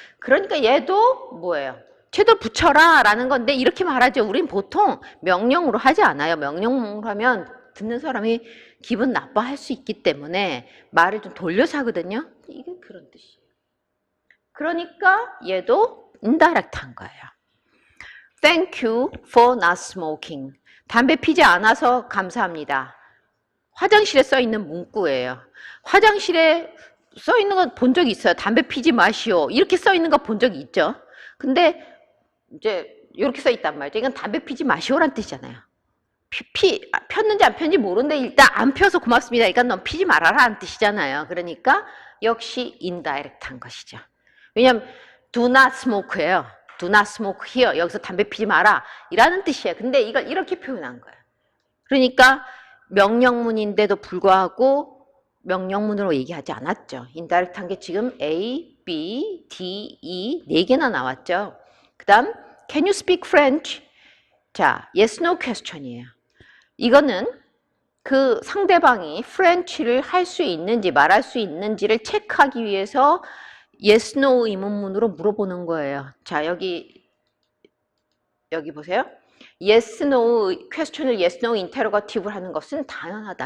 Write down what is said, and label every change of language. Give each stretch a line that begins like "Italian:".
Korean: 그러니까 얘도 뭐예요? 제대로 붙여라 라는 건데 이렇게 말하죠. 우린 보통 명령으로 하지 않아요. 명령으로 하면 듣는 사람이 기분 나빠할 수 있기 때문에 말을 좀 돌려서 하거든요. 이게 그런 뜻이에요. 그러니까 얘도 인다이렉트한 거예요.
English: Thank you for not smoking.
Korean: 담배 피지 않아서 감사합니다. 화장실에 써 있는 문구예요. 화장실에 써 있는 거 본 적이 있어요. 담배 피지 마시오. 이렇게 써 있는 거 본 적이 있죠. 근데 이제 이렇게 써 있단 말이죠. 이건 담배 피지 마시오란 뜻이잖아요. 폈는지 안 폈는지 모르는데 일단 안 펴서 고맙습니다. 그러니까 넌 피지 말아라는 뜻이잖아요. 그러니까 역시 인다이렉트한 것이죠. 왜냐하면
English: do not smoke예요. do not smoke here.
Korean: 여기서 담배 피지 마라. 이라는 뜻이에요. 근데 이걸 이렇게 표현한 거예요. 그러니까 명령문인데도 불구하고 명령문으로 얘기하지 않았죠. 인다이렉트한 게 지금 A, B, D, E 4개나 나왔죠. 그 다음
English: Can you speak French? 자, yes, no question이에요.
Korean: 이거는 그 상대방이 프렌치를 할 수 있는지 말할 수 있는지를 체크하기 위해서 yes, no 의문문으로 물어보는 거예요. 자, 여기 보세요. yes, no 퀘스천을 yes, no 인테로가티브를 하는 것은 당연하다.